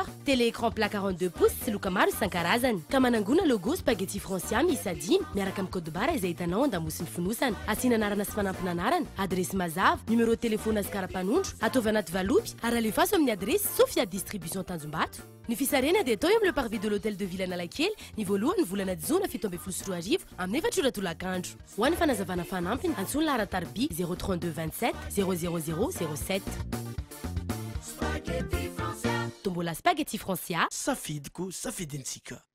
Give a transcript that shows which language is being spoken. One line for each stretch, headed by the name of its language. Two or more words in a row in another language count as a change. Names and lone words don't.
French: télé écran plat 42 pouces
Malagasy: sy loka maro isan-karazany ka manangona logo spaghetti Francia miisa 10 miaraka amin'ny code barre izay hitanao an-damosiny fonosana asiana anarana sy fanampina anarana adresy mazava
French: numéro de téléphone
Malagasy: azy karapanondro ataovy anaty valopy ary alefaso amin'ny adresy Sofia distribution Tanjombato ny fisarena dia atao eo amin'ny
French: le parvis de l'hôtel de ville
Malagasy: Analakely ny voalohany volana jona 17 amin'ny 4 ho an'ny fanazavana fanampiny antsony laharatarby 032 27 00007 tombola spaghetti Francia safidiko safidintsika